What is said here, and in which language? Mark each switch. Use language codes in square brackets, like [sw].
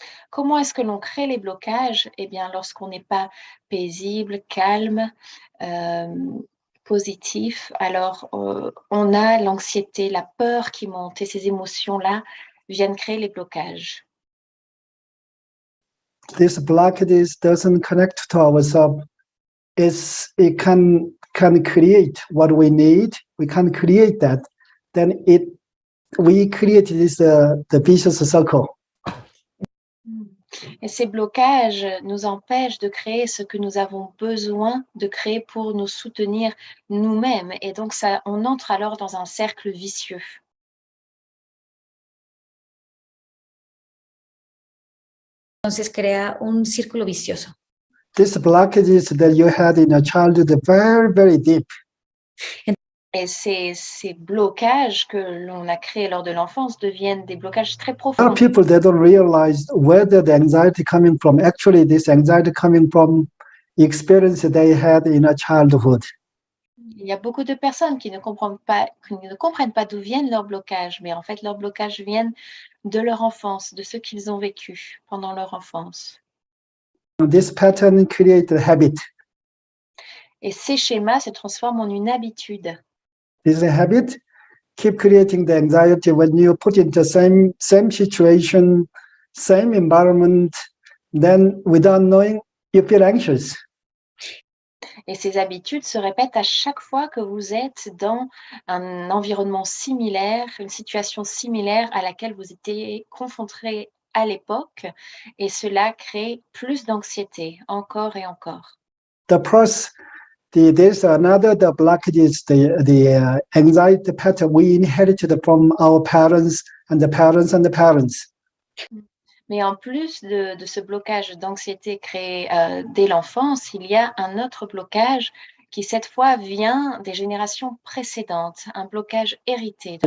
[fr] Comment est-ce que l'on crée les blocages? Eh bien, lorsqu'on n'est pas paisible, calme, positif, alors on a l'anxiété, la peur qui monte et ces émotions-là viennent créer les blocages. [en] This blockages doesn't connect to ourselves. It can create what we need. We can create that. Then we create this the vicious circle. [fr] Et ces blocages nous empêchent de créer ce que nous avons besoin de créer pour nous soutenir nous-mêmes. Et donc, on entre alors dans un cercle vicieux. [es] Entonces crea un círculo vicioso. [en] These blockages that you had in your childhood are very, very deep. [fr] Et ces blocages que l'on a créés lors de l'enfance deviennent des blocages très [en] A lot [fr] profonds. [en] of people, they don't realize where the anxiety coming from. Actually, this anxiety coming from the experience they had in a childhood. [fr] Il y a beaucoup de personnes qui ne comprennent pas d'où viennent leurs blocages, mais en fait, leurs blocages viennent de leur enfance, de ce qu'ils ont vécu pendant leur enfance. [en] This pattern creates a habit. [fr] Et ces schémas se transforment en une habitude. [en] This habit keep creating the anxiety when you put in the same situation, same environment, then without knowing, you feel anxious. [fr] Et ces habitudes se répètent à chaque fois que vous êtes dans un environnement similaire, une situation similaire à laquelle vous étiez confronté à l'époque, et cela crée plus d'anxiété, encore et encore. [en] There's another the blockage, the anxiety pattern we inherited from our parents and the parents and the parents. [fr] Mais en plus de ce blocage d'anxiété créé dès l'enfance, il y a un autre blocage qui cette fois vient des générations précédentes, un blocage hérité de